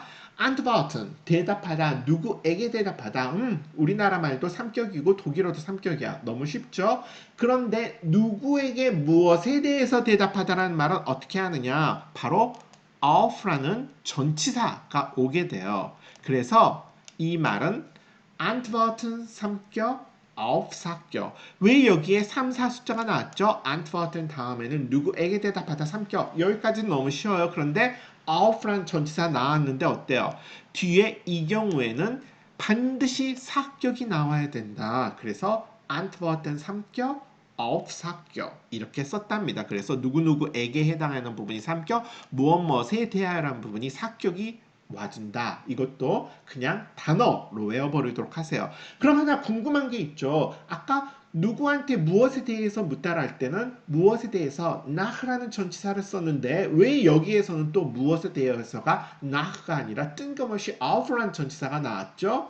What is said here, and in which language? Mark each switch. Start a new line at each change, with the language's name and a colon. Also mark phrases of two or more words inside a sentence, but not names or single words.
Korean: antworten 대답하다 누구에게 대답하다 우리나라 말도 삼격이고 독일어도 삼격이야. 너무 쉽죠? 그런데 누구에게 무엇에 대해서 대답하다라는 말은 어떻게 하느냐? 바로 auf라는 전치사가 오게 돼요. 그래서 이 말은 antworten 삼격 auf 사격. 왜 여기에 3, 4 숫자가 나왔죠? antworten 다음에는 누구에게 대답하다 삼격. 여기까지는 너무 쉬워요. 그런데 auf란 전치사 나왔는데 어때요? 뒤에 이 경우에는 반드시 사격이 나와야 된다. 그래서 antworten 삼격, auf 사격 이렇게 썼답니다. 그래서 누구누구에게 해당하는 부분이 삼격, 무엇무엇에 대하여라는 부분이 사격이 와준다. 이것도 그냥 단어로 외워버리도록 하세요. 그럼 하나 궁금한 게 있죠. 아까 누구한테 무엇에 대해서 묻다라 할 때는 무엇에 대해서 nach라는 전치사를 썼는데 왜 여기에서는 또 무엇에 대해서가 nach가 아니라 뜬금없이 auf라는 전치사가 나왔죠?